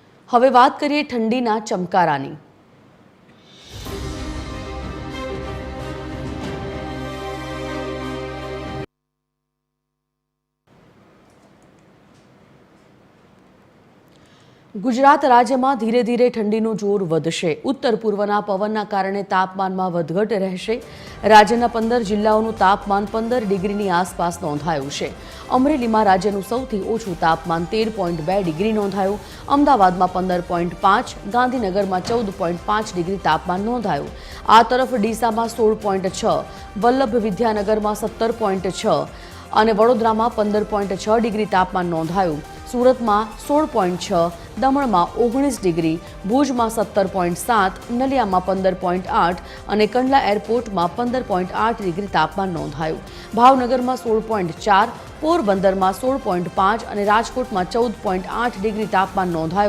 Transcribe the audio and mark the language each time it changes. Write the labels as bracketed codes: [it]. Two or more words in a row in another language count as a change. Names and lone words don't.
[gu] હવે વાત કરીએ ઠંડીના ચમકારાની। [hi] गुजरात राज्य में धीरे धीरे [gu] ठंडीનું જોર વધશે। ઉત્તર પૂર્વના પવનના કારણે તાપમાનમાં વધઘટ રહેશે। રાજ્યના 15 જિલ્લાઓનું તાપમાન 15 ડિગ્રીની આસપાસ નોંધાયું છે। અમરેલીમાં રાજ્યનું સૌથી ઓછું તાપમાન 13.2 ડિગ્રી નોંધાયું। અમદાવાદમાં 15.5, ગાંધીનગરમાં 14.5 ડિગ્રી તાપમાન નોંધાયું। આ તરફ ડીસામાં 16.6, વલ્લભ વિદ્યાનગરમાં 17.6 અને વડોદરામાં 15.6 ડિગ્રી તાપમાન નોંધાયું। [hi] सूरत में 16.6, दमण में 19 डिग्री, भुज में 17.7, नलिया में 15.8 और कंडला एरपोर्ट में 15.8 डिग्री तापमान नोंधायु। भावनगर में 16.4, पोरबंदर में 16.5 और राजकोट में 14.8 डिग्री तापमान नोंधायु।